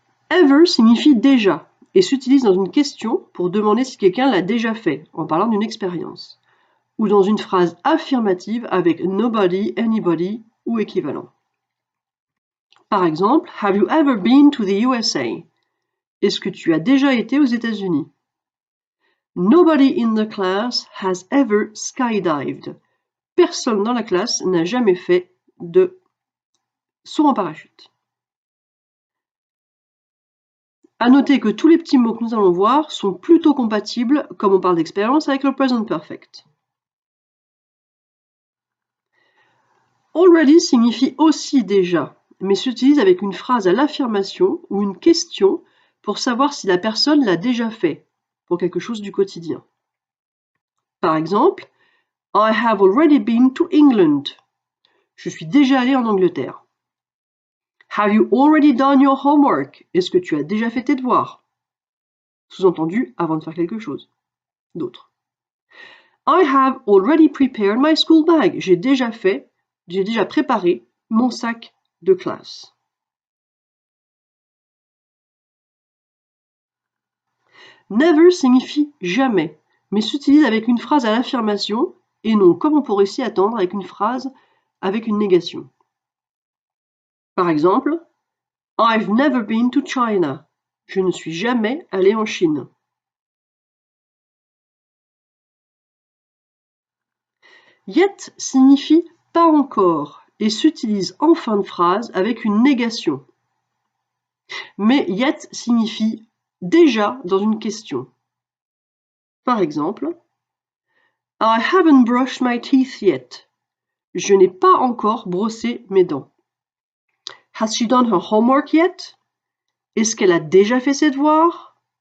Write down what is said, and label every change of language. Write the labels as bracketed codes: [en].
[fr] Ever signifie déjà et s'utilise dans une question pour demander si quelqu'un l'a déjà fait, en parlant d'une expérience, ou dans une phrase affirmative avec nobody, anybody ou équivalent. Par exemple, [en] have you ever been to the USA? [fr] Est-ce que tu as déjà été aux États-Unis? [en] Nobody in the class has ever skydived. [fr] Personne dans la classe n'a jamais fait de saut en parachute. À noter que tous les petits mots que nous allons voir sont plutôt compatibles, comme on parle d'expérience, avec le present perfect. Already signifie aussi déjà, mais s'utilise avec une phrase à l'affirmation ou une question pour savoir si la personne l'a déjà fait, pour quelque chose du quotidien. Par exemple, [en] I have already been to England. [fr] Je suis déjà allé en Angleterre. [en] Have you already done your homework? [fr] Est-ce que tu as déjà fait tes devoirs? Sous-entendu, avant de faire quelque chose d'autre. [en] I have already prepared my school bag. [fr] J'ai déjà préparé mon sac de classe. Never signifie jamais, mais s'utilise avec une phrase à l'affirmation et non comme on pourrait s'y attendre avec une phrase avec une négation. Par exemple, [en] I've never been to China. [fr] Je ne suis jamais allé en Chine. Yet signifie pas encore et s'utilise en fin de phrase avec une négation. Mais yet signifie déjà dans une question. Par exemple, [en] I haven't brushed my teeth yet. [fr] Je n'ai pas encore brossé mes dents. [en] Has she done her homework yet? [fr] Est-ce qu'elle a déjà fait ses devoirs?